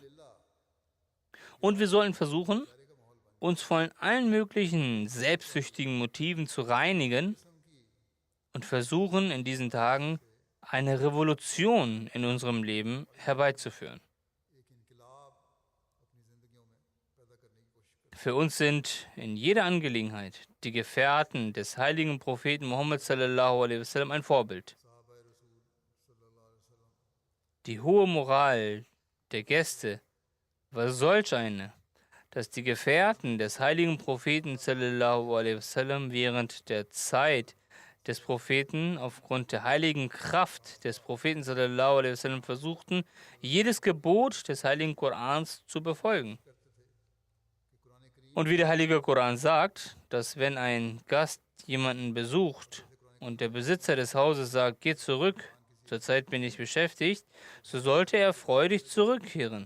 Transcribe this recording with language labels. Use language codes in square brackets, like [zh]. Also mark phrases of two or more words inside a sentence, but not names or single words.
[de] Und wir sollen versuchen, uns von allen möglichen selbstsüchtigen Motiven zu reinigen und versuchen, in diesen Tagen eine Revolution in unserem Leben herbeizuführen. Für uns sind in jeder Angelegenheit die Gefährten des heiligen Propheten Muhammad [ar] صلى الله عليه وسلم [de] ein Vorbild. Die hohe Moral der Gäste war solch eine, dass die Gefährten des heiligen Propheten [ar] صلى الله عليه وسلم [de] während der Zeit des Propheten aufgrund der heiligen Kraft des Propheten [ar] صلى الله عليه وسلم [de] versuchten, jedes Gebot des heiligen Korans zu befolgen. Und wie der heilige Koran sagt, dass wenn ein Gast jemanden besucht und der Besitzer des Hauses sagt, geh zurück, zurzeit bin ich beschäftigt, so sollte er freudig zurückkehren.